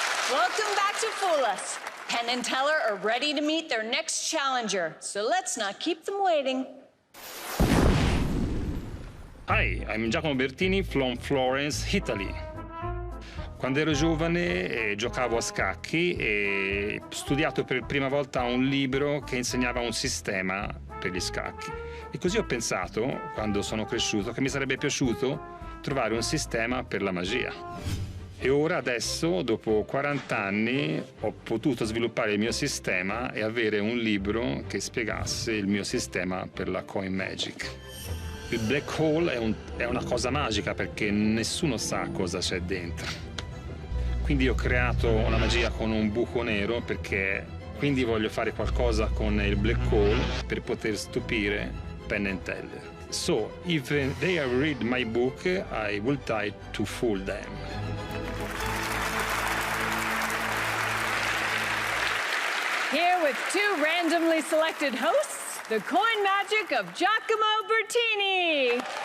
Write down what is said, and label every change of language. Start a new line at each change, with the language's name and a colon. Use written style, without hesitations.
English: Welcome back to Fool Us. Penn and Teller are ready to meet their next challenger, so let's not keep them waiting. Hi, I'm Giacomo Bertini from Florence, Italy.
Italian: Quando ero giovane giocavo a scacchi e ho studiato per prima volta un libro che insegnava un sistema per gli scacchi. E così ho pensato, quando sono cresciuto, che mi sarebbe piaciuto trovare un sistema per la magia. E ora, adesso, dopo 40 anni, ho potuto sviluppare il mio sistema e avere un libro che spiegasse il mio sistema per la coin magic. Il black hole è una cosa magica perché nessuno sa cosa c'è dentro. Quindi ho creato una magia con un buco nero perché quindi voglio fare qualcosa con il black hole per poter stupire Penn and Teller.
English: So, if they read my book, I will try to fool them. Here with two randomly selected hosts, the coin magic of Giacomo Bertini.